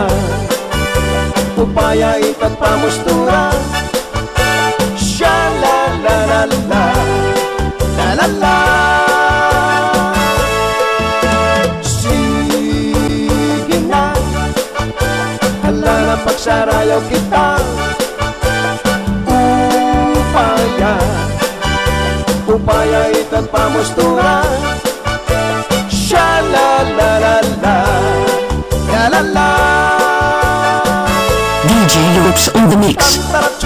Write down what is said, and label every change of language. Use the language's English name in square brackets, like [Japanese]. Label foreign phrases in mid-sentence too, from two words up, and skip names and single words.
[Pampanga] Upaya itang pamustura. Sha la la la la, la la la. Sige na, hala na magsarayaw kita, upaya. Upaya itang pamustura. Sha la la la la, la la la. [English] DJ Loops on the mix.